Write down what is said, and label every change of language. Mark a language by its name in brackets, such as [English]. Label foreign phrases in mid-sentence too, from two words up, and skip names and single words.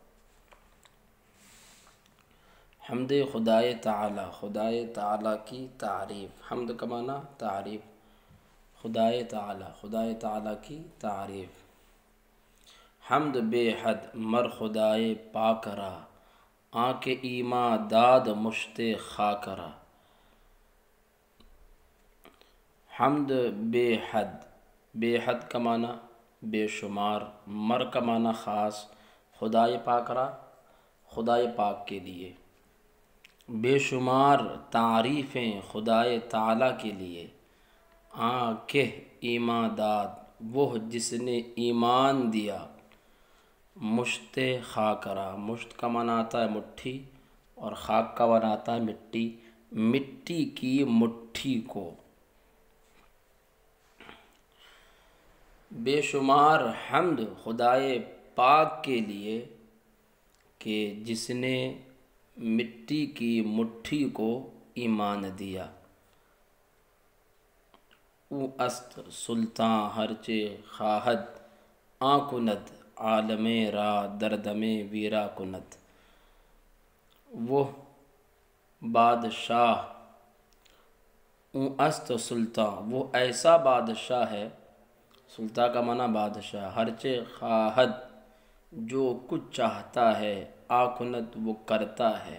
[Urdu] حمد خدائے تعالی، خدائے تعالی کی تعریف۔ حمد کا معنی تعریف، خدائے تعالی کی تعریف۔ [Persian] حمد بے حد مر خدائے پاک را، آنکھ ایما داد مشت خاک را۔ [Urdu] حمد بے حد، بے حد کا معنی بے شمار، مر کا معنی خاص، [Persian] خدائے پاک را [Urdu] خدائے پاک کے لیے، بے شمار تعریفیں خدائے تعالی کے لیے۔ [Persian] آنکھ ایما داد، [Urdu] وہ جس نے ایمان دیا، [Persian] مشت خاک را، [Urdu] مشت کا معنی آتا ہے مٹھی، اور خاک کا معنی آتا ہے مٹی، مٹی کی مٹھی کو۔ بے شمار حمد خدائے پاک کے لیے کہ جس نے مٹی کی مٹھی کو ایمان دیا۔ [Persian] او است سلطان ہرچے خواہد، آ کند عالم را دردم ویرا کند۔ [Urdu] وہ بادشاہ، [Persian] او است سلطان، [Urdu] وہ ایسا بادشاہ ہے، سلطان کا معنی بادشاہ، [Persian] ہرچے خواہد [Urdu] جو کچھ چاہتا ہے، [Persian] آ کند [Urdu] وہ کرتا ہے۔